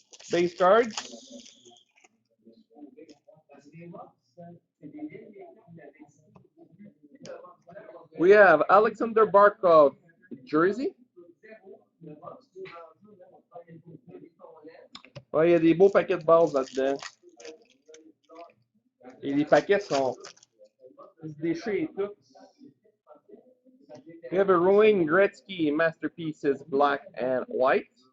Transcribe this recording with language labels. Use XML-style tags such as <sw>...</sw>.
<en>Base cards. We have Alexander Barkov, jersey.</en> <fr>Ouais, il y a des beaux paquets de bases là-dedans. Et les paquets sont déchirés et tout.</fr> <en>We have a Wayne Gretzky Masterpieces black and white.</en>